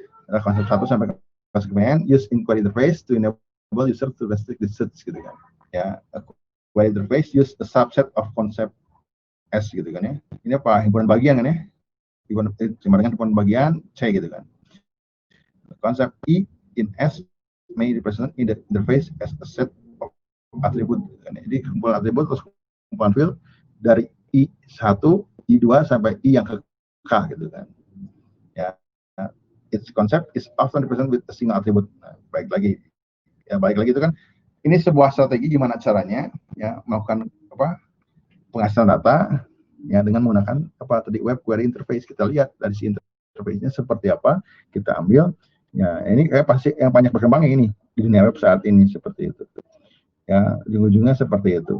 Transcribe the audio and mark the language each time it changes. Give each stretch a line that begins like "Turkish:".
Indonesian: Ada konsep 1 sampai konsep n,
English: use inquiry interface to enable user to restrict the search
Indonesian: gitu kan. Ya,
English: query interface use a subset of concept S
Indonesian: gitu kan ya. Ini apa? Himpunan bagian kan ya. Sama dengan himpunan bagian C gitu kan.
English: Konsep I in S may represent in the interface as a set of attribute
Indonesian: gitu kan. Jadi kumpulan atribut terus kumpulan field dari I1, I2 sampai I yang ke K gitu kan.
English: Ya, its concept is often represented with a single attribute.
Indonesian: Nah, baik lagi itu kan ini sebuah strategi gimana caranya ya melakukan apa pengasilan data ya dengan menggunakan apa tadi web query interface. Kita lihat dari si interface-nya seperti apa, kita ambil ya ini kayak pasti yang banyak berkembang ini di dunia web saat ini seperti itu ya, ujung-ujungnya seperti itu.